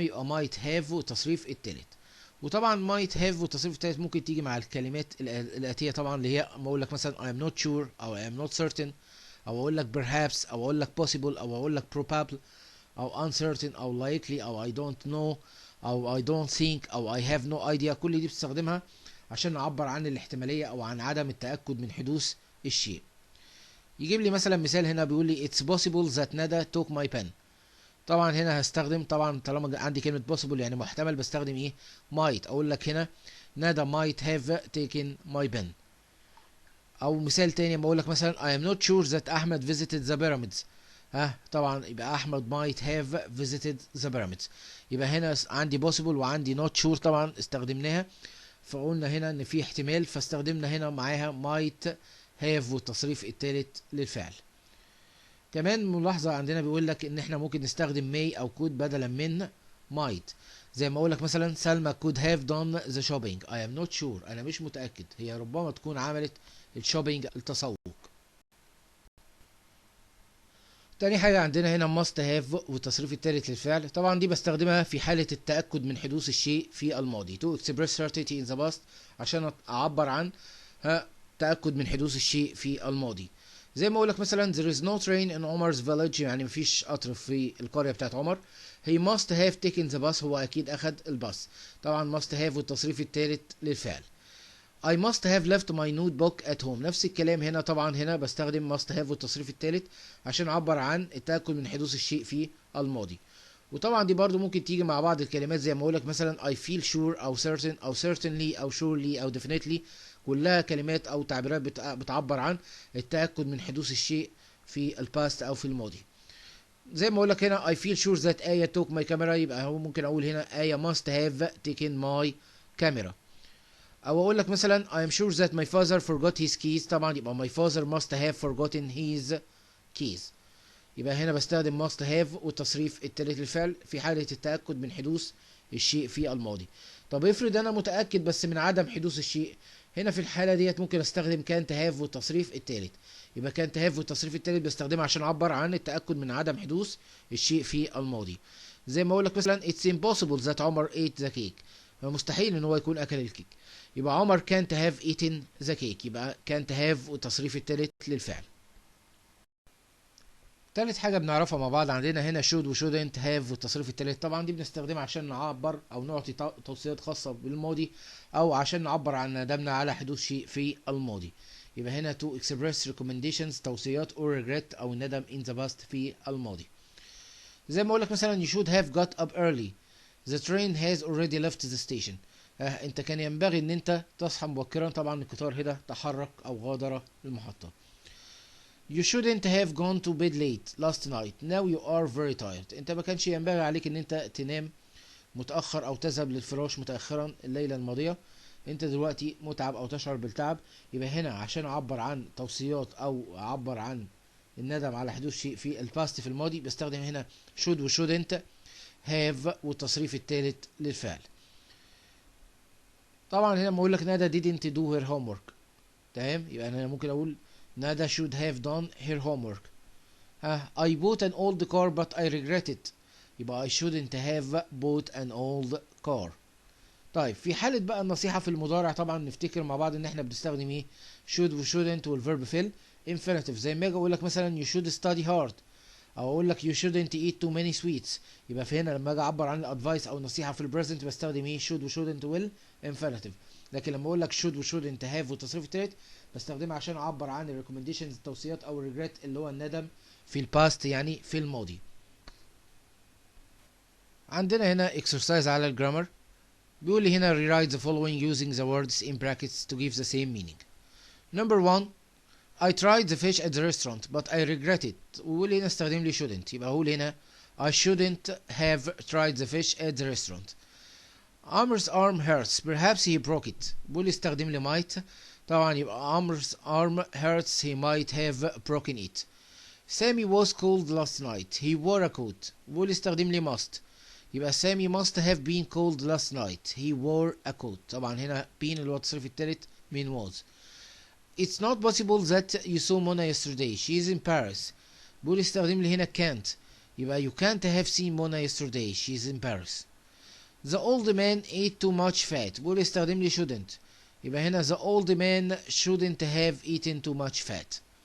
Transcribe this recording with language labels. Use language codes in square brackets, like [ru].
[ar] يبقى might have والتصريف الثالث. وطبعا might have والتصريف الثالث ممكن تيجي مع الكلمات الآتية طبعا اللي هي ما أقول لك مثلا [en] I am not sure [ar] أو [en] I am not certain [ar] أو أقول لك perhaps أو أقول لك possible أو أقول لك probable أو uncertain أو likely أو [en] I don't know [ar] أو [en] I don't think [ar] أو [en] I have no idea. [ar] كل دي بتستخدمها عشان نعبر عن الاحتمالية أو عن عدم التأكد من حدوث الشيء. يجيب لي مثلا مثال هنا بيقول لي [en] it's possible that [ar] ندى [en] took my pen. [ar] طبعا هنا هستخدم طبعا طالما عندي كلمة possible يعني محتمل بستخدم ايه might. اقول لك هنا [en] ندى might have taken my pen. [ar] او مثال تاني بقول لك مثلا [en] I am not sure that احمد visited the pyramids. [ar] طبعا يبقى [en] احمد might have visited the pyramids. [ar] يبقى هنا عندي possible وعندي not sure طبعا استخدمناها، فقلنا هنا ان في احتمال فاستخدمنا هنا معاها might have والتصريف الثالث للفعل. كمان ملاحظة عندنا بيقول لك ان احنا ممكن نستخدم may او could بدلا من might. زي ما اقول لك مثلا سلمى [en] could have done the shopping. I am not sure. [ar] انا مش متأكد. هي ربما تكون عملت الشوبينج التسوق. تاني حاجة عندنا هنا must have والتصريف الثالث للفعل. طبعا دي بستخدمها في حالة التأكد من حدوث الشيء في الماضي. [en] to express certainty in the past [ar] عشان أعبر عن تأكد من حدوث الشيء في الماضي. زي ما اقول لك مثلا [en] there is no train in Omar's village، [ar] يعني مفيش قطر في القرية بتاعت عمر. [en] he must have taken the bus، [ar] هو اكيد اخد الباص. طبعا must have والتصريف الثالث للفعل. [en] I must have left my notebook at home، [ar] نفس الكلام هنا. طبعا هنا بستخدم must have والتصريف الثالث عشان اعبر عن التأكد من حدوث الشيء في الماضي. وطبعا دي برضو ممكن تيجي مع بعض الكلمات، زي ما اقولك مثلا [en] I feel sure [ar] او certain او certainly او surely او definitely، كلها كلمات او تعبيرات بتعبر عن التأكد من حدوث الشيء في الباست او في الماضي. زي ما اقولك هنا [en] I feel sure that آية took my camera، [ar] يبقى هو ممكن اقول هنا [en] آية must have taken my camera. [ar] او اقول لك مثلا [en] I am sure that my father forgot his keys، [ar] طبعا يبقى [en] my father must have forgotten his keys. [ar] يبقى هنا بستخدم must have والتصريف التالت للفعل في حالة التأكد من حدوث الشيء في الماضي. طب افرض انا متأكد بس من عدم حدوث الشيء، هنا في الحالة ديت ممكن استخدم can't have والتصريف التالت. يبقى can't have والتصريف التالت بستخدمها عشان اعبر عن التأكد من عدم حدوث الشيء في الماضي. زي ما اقول لك مثلا [en] it's impossible that [ar] عمر [en] ate the cake، [ar] مستحيل ان هو يكون اكل الكيك. يبقى عمر [en] can't have eaten the cake، [ar] يبقى can't have والتصريف التالت للفعل. تالت حاجة بنعرفها مع بعض عندنا هنا should و shouldn't have والتصريف التالت. طبعا دي بنستخدمها عشان نعبر او نعطي توصيات خاصة بالماضي، او عشان نعبر عن ندمنا على حدوث شيء في الماضي. يبقى هنا [en] to express recommendations [ar] توصيات or regret او الندم [en] in the past [ar] في الماضي. [en] زي ما اقولك مثلا you should have got up early the train has already left the station. [ar] انت كان ينبغي ان انت تصحى مبكرا، طبعا القطار هنا تحرك او غادر المحطة. [en] You shouldn't have gone to bed late last night now you are very tired. [ar] انت ما كانش ينبغي عليك ان انت تنام متأخر او تذهب للفراش متأخرا الليلة الماضية، انت دلوقتي متعب او تشعر بالتعب. يبقى هنا عشان اعبر عن توصيات او اعبر عن الندم على حدوث شيء في الباست في الماضي، بستخدم هنا should و shouldn't have والتصريف الثالث للفعل. طبعا هنا بقول لك ندى [en] didn't do her homework، [ar] تمام. يبقى انا ممكن اقول [en] ندى should have done her homework. I bought an old car but I regret it، يبقى I shouldn't have bought an old car. [ar] طيب في حالة بقى النصيحة في المضارع، طبعا نفتكر مع بعض ان احنا بنستخدم ايه should و shouldn't والverb في infinitive. زي ما اجي اقول لك مثلا [en] you should study hard، [ar] او اقول لك [en] you shouldn't eat too many sweets. [ar] يبقى في هنا لما اجي اعبر عن الادفايس او النصيحة في البريزنت بستخدم ايه should و shouldn't والinfinitive. لكن لما اقول لك should و shouldn't have والتصريف التالت بستخدمها عشان اعبر عن الريكومنديشنز التوصيات او الريجريت اللي هو الندم في الباست يعني في الماضي. عندنا هنا [en] exercise [ar] على الجرامر، بيقول لي هنا [en] rewrite the following using the words in brackets to give the same meaning. Number 1 I tried the fish at the restaurant but I regret it. [ar] ويقول لي هنا استخدم لي [en] shouldn't، [ar] يبقى اقول هنا [en] I shouldn't have tried the fish at the restaurant. Amar's arm hurts perhaps he broke it. [ar] بيقول لي استخدم لي [en] might، [ar] طبعا يبقى [en] Amar's arm hurts he might have broken it. Sammy was cold last night he wore a coat. [ar] بيقول لي استخدم لي [en] must، يبقى Sammy must have been cold last night he wore a coat. [ar] طبعا هنا been اللي هو التصريف الثالث من was. [en] It's not possible that you saw Mona yesterday she is in Paris. [ar] بيقول لي استخدم لي هنا [en] can't، يبقى you can't have seen Mona yesterday she is in Paris. The old man ate too much fat. [ar] بيقول لي استخدم لي [en] shouldn't، [ar] يبقى هنا [en] the old man shouldn't have eaten too much fat.